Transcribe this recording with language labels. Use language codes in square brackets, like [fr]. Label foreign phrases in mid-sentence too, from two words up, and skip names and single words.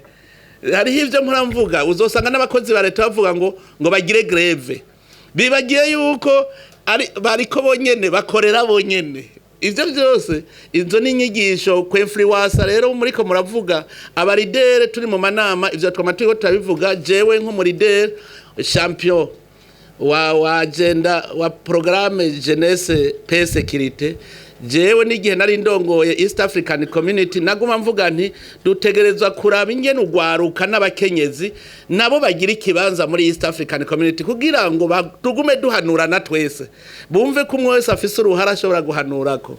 [rn] Hariho ivyo mvuga, uzosanga n'abakozi ba leta bavuga ngo bagire greve, bibagiye yuko bariko bonyene bakorera bonyene. Ivyo byose izo ni inyigisho ku influencer. Rero muriko muravuga abaridere turi mu manama, ivyo twamaturiko turabivuga. Jewe nk'umuridere champion wa agenda wa [fr] programme jeunesse paix sécurité, [rn] jewe n'igihe nari ndongoye East African Community, naguma mvuga nti dutegerezwa kuraba ingene ugwaruka n'abakenyezi nabo bagira ikibanza muri East African Community, kugira ngo tugume duhanurana twese, bumve ko umwe wese afise uruhara ashobora guhanurako.